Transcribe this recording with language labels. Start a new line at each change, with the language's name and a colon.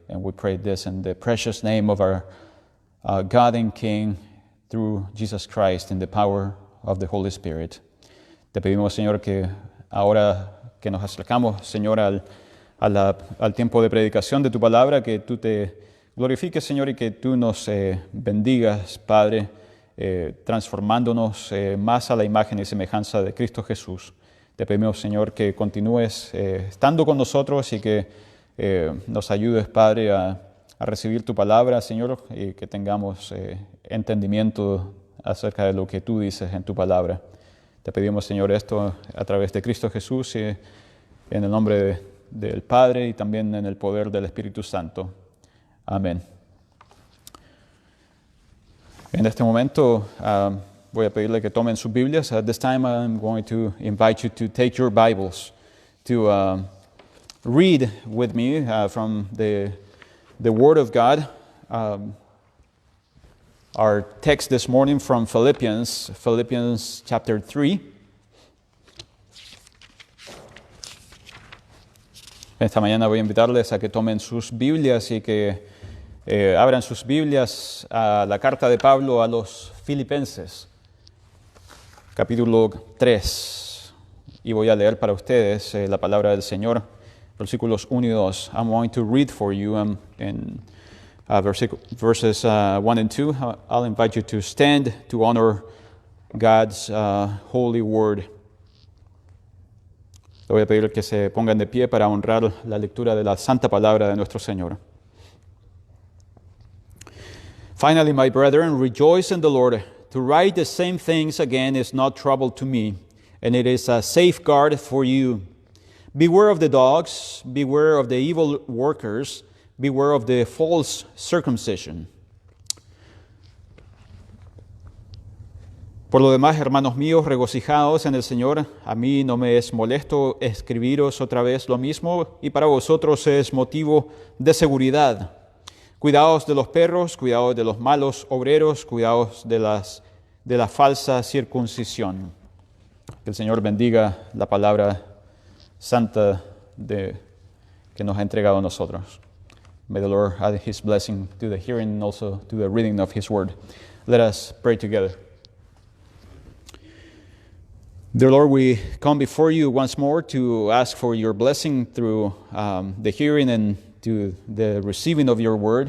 English: And we pray this in the precious name of our God and King, through Jesus Christ, in the power of the Holy Spirit.
Spanish: Te pedimos, Señor, que ahora que nos acercamos, Señor, al tiempo de predicación de tu palabra, que tú te glorifiques, Señor, y que tú nos bendigas, Padre, transformándonos más a la imagen y semejanza de Cristo Jesús. Te pedimos, Señor, que continúes estando con nosotros y que nos ayudes, Padre, a recibir tu palabra, Señor, y que tengamos entendimiento acerca de lo que tú dices en tu palabra. Te pedimos, Señor, esto a través de Cristo Jesús y en el nombre del Padre y también en el poder del Espíritu Santo. Amén. En este momento voy a pedirle que tomen sus Biblias.
English: At this time I'm going to invite you to take your Bibles to read with me from the Word of God. Our text this morning from Philippians chapter 3.
Spanish: Esta mañana voy a invitarles a que tomen sus Biblias y que abran sus Biblias a la carta de Pablo a los Filipenses, capítulo 3. Y voy a leer para ustedes la palabra del Señor, versículos 1 y 2.
English: I'm going to read for you in verses 1 and 2. I'll invite you to stand to honor God's holy word.
Spanish: Le voy a pedir que se pongan de pie para honrar la lectura de la santa palabra de nuestro Señor.
English: Finally, my brethren, rejoice in the Lord. To write the same things again is not trouble to me, and it is a safeguard for you. Beware of the dogs, beware of the evil workers, beware of the false circumcision.
Spanish: Por lo demás, hermanos míos, regocijaos en el Señor. A mí no me es molesto escribiros otra vez lo mismo, y para vosotros es motivo de seguridad. Cuidaos de los perros, cuidaos de los malos obreros, cuidaos de la falsa circuncisión. Que el Señor bendiga la palabra santa que nos ha entregado a nosotros.
English: May the Lord add His blessing to the hearing and also to the reading of His word. Let us pray together. Dear Lord, we come before you once more to ask for your blessing through the hearing and to the receiving of your word.